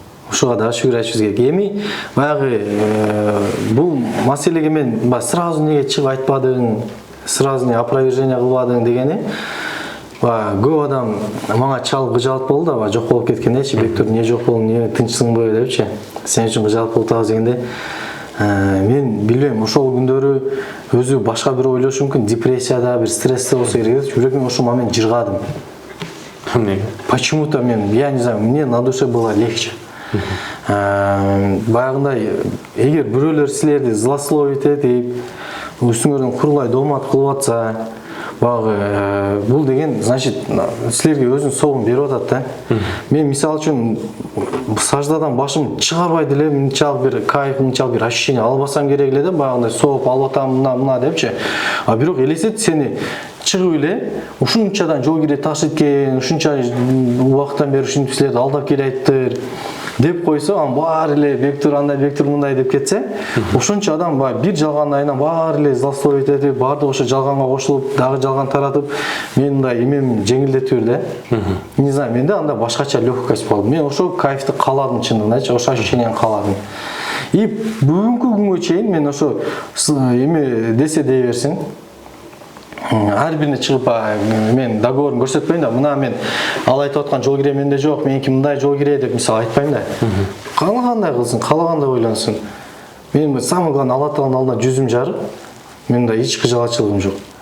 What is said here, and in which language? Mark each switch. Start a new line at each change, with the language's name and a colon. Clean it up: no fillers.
Kyrgyz: Ушуга да шүгүр айтышыбыз керек. Эми баягы бул маселеге мен сразу неге чыгып айтпадың, сразу не опровержение кылбадың дегени, көп адам мага чалып кыжалып болду да, жок болуп кеткендечи, Бектур не жок болдуң, не тынчсыңбы депчи. Сен үчүн кыжалып болуп атабыз дегенде, мен билбейм, ошол күндөрү өзү башка бир ойлошу мүмкүн, депрессияда, бир стрессте болсо керек, бирок мен ошол момент жыргадым.
Russian: Почему-то я не знаю, мне на душе было легче.
Kyrgyz: Баягындай, эгер бирөөлөр силерди злословить этип, үстүңөрдөн курулай доомат кылып атса, баягы бул деген, значит, силерге өзүнүн соогун берип атат да. Мен мисалы үчүн саждадан башым чыгарбай деле, мынчалык бир кайф, мынчалык бир ощущение албасам керек эле да, баягындай сооп алып атам мына депчи. А бирок элестет, сени чыгып эле ушунчадан жол кире ташыйт экен, ушунча убакыттан бери ушинтип силерди алдап келеттир деп койсо, анан баары эле Бектур андай, Бектур мындай деп кетсе, ошончо адам бир жалгандын айынан баары эле злословить этип, баардык ошо жалганга кошулуп, дагы жалган таратып, мен мындай эмем жеңилдетип да.
Russian: Не знаю,
Kyrgyz: менде анда башкача легкость болду. Мен ошо кайфты кааладым чындыгындачы, ошо ощущениени кааладым. И бүгүнкү күнгө чейин мен ошо эме десе дей берсин, ар бирине чыгып мен договорун көрсөтпөйм да, мына мен ал айтып аткан жол кире менде жок, меники мындай жол кире деп мисалы айтпайм да. Каалагандай кылсын, каалагандай ойлонсун. Мен
Russian: самый главный
Kyrgyz: Алла Тааланын алдында жүзүм жарып, менде эч кыжалачылыгым жок.